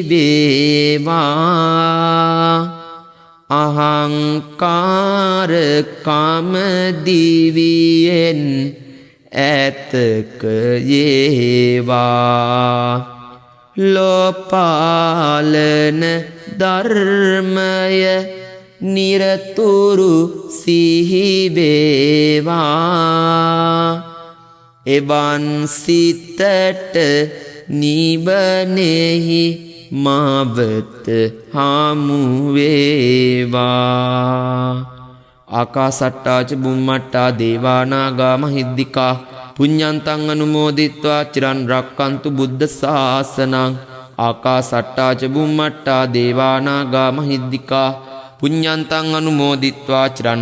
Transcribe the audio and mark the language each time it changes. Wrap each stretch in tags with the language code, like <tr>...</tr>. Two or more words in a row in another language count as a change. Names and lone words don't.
<si>වේවා අහංකාර කම දිවියෙන් ඇතක යේවා ලෝපාලන ධර්මය නිරතුරු සිහි වේවා එවන් සිතට නිවනෙහි මාවත හමු වේවා</si> <pi>ආකාසට්ටා ච බුම්මට්ටා දේවා නාග මහිද්దికා පුඤ්ඤන්තං අනුමෝදිත්වා චිරන් රක්칸තු බුද්ධ ශාසනං ආකාසට්ටා ච බුම්මට්ටා දේවා නාග මහිද්దికා පුඤ්ඤන්තං අනුමෝදිත්වා චිරන්</pi>